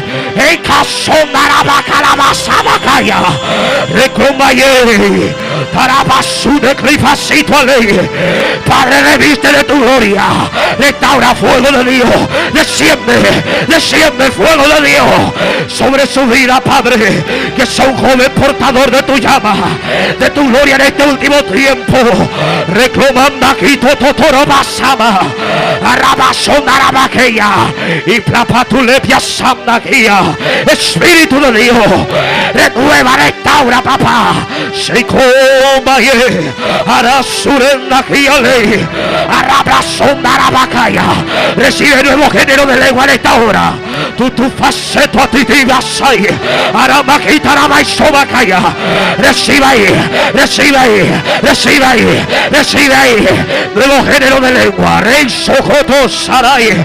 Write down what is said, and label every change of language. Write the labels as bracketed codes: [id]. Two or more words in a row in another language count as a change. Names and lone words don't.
[es] En caso Narabacalabasabacaya, Recomaye, Tarabasu de Clifacito a ley. Padre, reviste de tu gloria. Restaura fuego de Dios. Desciende fuego de Dios sobre su vida, Padre. Que sea un joven portador de tu llama, de tu gloria en este último tiempo. Reclamanda quito totoro basama. Arabasona arabaqueya. Y plapatulepia samnaquia. Espíritu de Dios, renueva, restaura, papá. Seikomaye. Arasurenda kiale. Arabasona arabacaya. Recibe nuevo género de lengua en esta hora. Tu faceto a ti te vasai. Arabaquita arabaisobacaya. Recibe ahí. Nuevo género de lengua. Rey socoto saray.